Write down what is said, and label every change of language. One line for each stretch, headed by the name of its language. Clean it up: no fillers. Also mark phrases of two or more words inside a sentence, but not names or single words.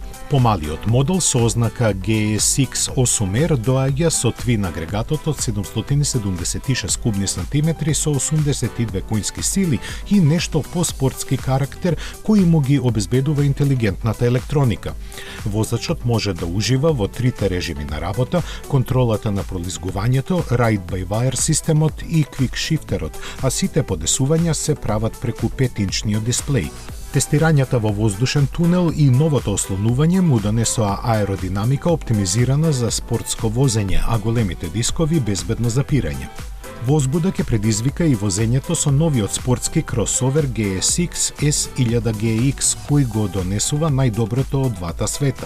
Macedonian: Помалиот модел со ознака GSX-8R доаѓа со твин агрегатот од 776 кубни сантиметри со 82 коњски сили и нешто по-спортски карактер кој му ги обезбедува интелигентната електроника. Возачот може да ужива во трите режими на работа, контролата на пролизгувањето, ride-by-wire системот и
English: quick shifterот,
Macedonian: а сите подесувања се прават преку 5-инчниот дисплеј. Тестирањата во воздушен тунел и новото ослонување му донесоа аеродинамика оптимизирана за спортско возење, а големите дискови безбедно запирање. Возбуда ќе предизвика и возењето со новиот спортски кросовер GSX S1000GX, кој го донесува најдоброто од двата света.